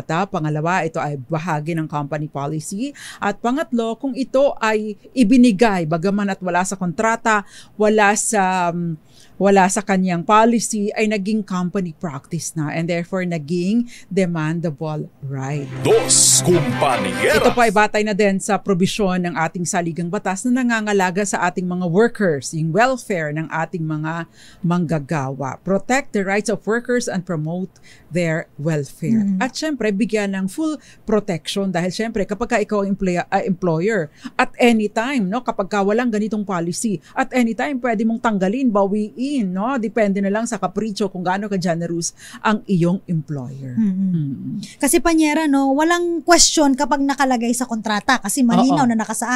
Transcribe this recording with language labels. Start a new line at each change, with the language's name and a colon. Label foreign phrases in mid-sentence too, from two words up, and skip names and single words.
Filipino: Pangalawa, ito ay bahagi ng
English: company policy.
Filipino: At pangatlo, kung ito ay ibinigay, bagaman at wala sa kontrata, wala sa kanyang policy, ay naging
English: company practice
Filipino: na
English: and therefore
Filipino: naging
English: demandable right.
Spanish: Dos Compañeras.
Filipino: Ito po ay batay na din sa probisyon ng ating saligang batas na nangangalaga sa ating mga workers, yung welfare ng ating mga manggagawa.
English: Protect the rights of workers and promote their welfare.
Filipino: At syempre, bigyan ng
English: full protection
Filipino: dahil syempre kapag ikaw ang employer,
English: at any time,
Filipino: kapag walang ganitong policy,
English: at any time
Filipino: pwede mong tanggalin, bawiin, depende na lang sa kapritsyo kung gaano ka generous ang iyong employer. Kasi panyera, walang question kapag nakalagay sa kontrata kasi malinaw na nakasaad.